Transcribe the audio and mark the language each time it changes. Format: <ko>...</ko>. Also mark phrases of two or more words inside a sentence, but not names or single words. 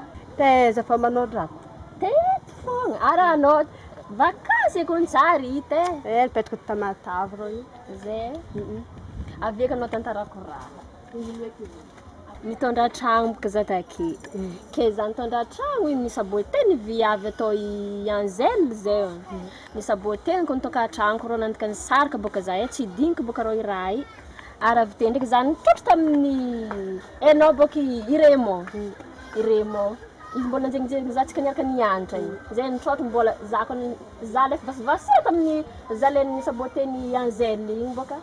<mg>Teza fa manao drako. Teto fogna. Ara anao vakansy kony tsary ite. Mipetraka Tamatavy rô io. Zay. Aveka anao tantarako raha. Mitondra tragno boka za take. Ke za mitondra tragno iny nisaboateny viavy atao i Anzelle zay. Nisaboateny kony toka tragno rô nandika ny sarika boka za tsy diniko boka rô i raha i. Ara vite ndraiky za nitrotro tamin'ny enao boka i Raymond. I Raymond. Izy mbola njengjengy za tsika niaraka nianatra iny. Zay nitrotro mbola za lefa vasivasy tamin'ny zalainy nisaboateny Anzelle iny boka.</mg>